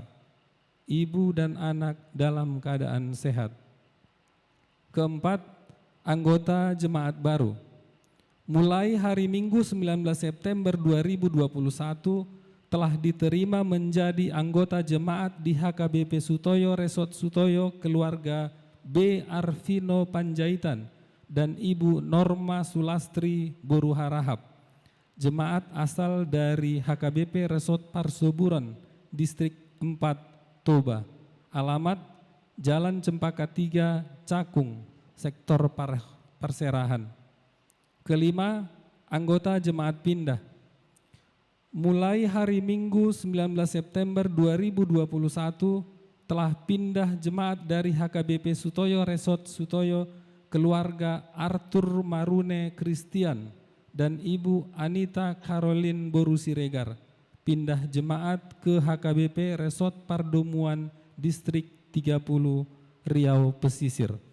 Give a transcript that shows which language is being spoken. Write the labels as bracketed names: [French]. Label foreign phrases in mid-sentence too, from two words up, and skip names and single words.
[Indonesian] Ibu dan anak dalam keadaan sehat. Keempat, anggota jemaat baru. Mulai hari Minggu 19 September 2021 telah diterima menjadi anggota jemaat di HKBP Sutoyo Resort Sutoyo keluarga B. Arvino Panjaitan dan Ibu Norma Sulastri Boru Harahap, jemaat asal dari HKBP Resort Parsoburan, Distrik 4 Toba. Alamat Jalan Cempaka 3, Cakung, Sektor Perserahan. Kelima, anggota jemaat pindah. Mulai hari Minggu 19 September 2021 telah pindah jemaat dari HKBP Sutoyo Resort Sutoyo keluarga Arthur Marune Christian dan Ibu Anita Caroline Boru Siregar, pindah jemaat ke HKBP Resort Pardomuan Distrik 30 Riau Pesisir.